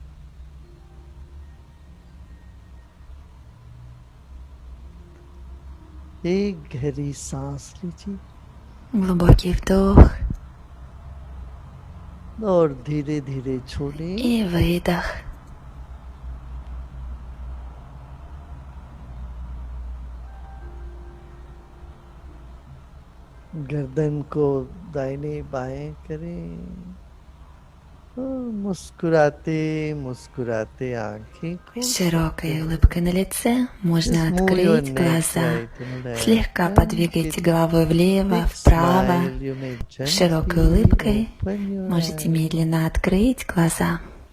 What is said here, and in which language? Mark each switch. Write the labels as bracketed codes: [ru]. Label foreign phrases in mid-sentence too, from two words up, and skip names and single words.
[hi] एक गहरी सांस लीजिए [ru] Глубокий вдох [hi] और धीरे धीरे छोड़ें. [ru] и выдох. [hi] गर्दन को दाहिने बाएं करें और मुस्कुराते मुस्कुराते आंखें खोल [ru] С [hi] सकते [ru] широкой [hi] हैं. [ru] улыбкой на лице можно [en] Just move your [ru] открыть [en] neck [ru] глаза. [en] right and left. [ru] Слегка [en] And [ru] подвигайте [en] with [ru] головой влево, [en] big [ru] вправо. [en] smile, you may [ru] С широкой [en] gently [ru] улыбкой [en] open your [ru] можете [en] eyes. [ru] медленно открыть глаза.